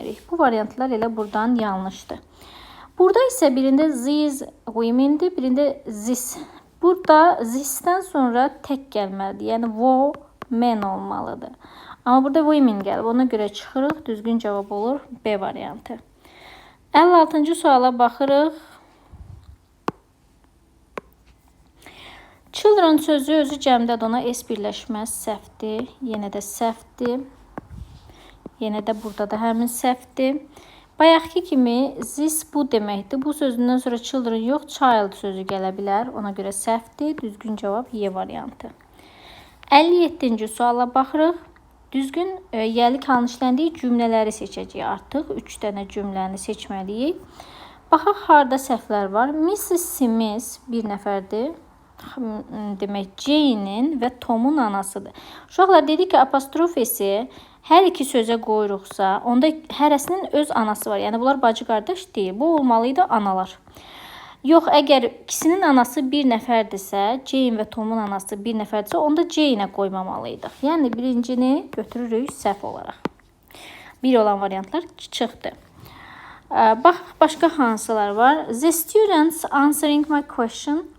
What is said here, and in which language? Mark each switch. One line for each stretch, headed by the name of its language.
Azerbaijani: Bu variantlar elə buradan yanlışdır. Burada isə birində these women'dir, birində this. Burada this'dən sonra tək gəlməlidir. Yəni women olmalıdır. Amma burada women gəlib. Ona görə çıxırıq. Düzgün cavab olur B variantı. 56-cı suala baxırıq. Children sözü özü cəmdədir. Ona S birləşməz. Səhvdir. Yenə də səhvdir. Yenə də burada da həmin səhvdir. Bayaqki kimi this bu deməkdir. Bu sözündən sonra children yox, child sözü gələ bilər. Ona görə səhvdir. Düzgün cavab Y variantı. 57-ci suala baxırıq. Düzgün yəlik halının işləndiyi cümlələri seçəcəyik artıq. 3 dənə cümləni seçməliyik. Baxaq, harda səhvlər var. Mrs. Smith bir nəfərdir. Demək Jane'in və Tom'un anasıdır. Uşaqlar dedik ki, apostrof S-i hər iki sözə qoyuruqsa, onda hərəsinin öz anası var. Yəni bunlar bacı qardaş deyil. Bu olmalıydı analar. Yox, əgər ikisinin anası bir nəfərdirsə, Jane və Tom'un anası bir nəfərdirsə, onda Jane'ə qoymamalıydıq. Yəni birincini götürürük səhv olaraq. Bir olan variantlar çıxdı. Bax, başqa hansılar var?
English: The students answering my question.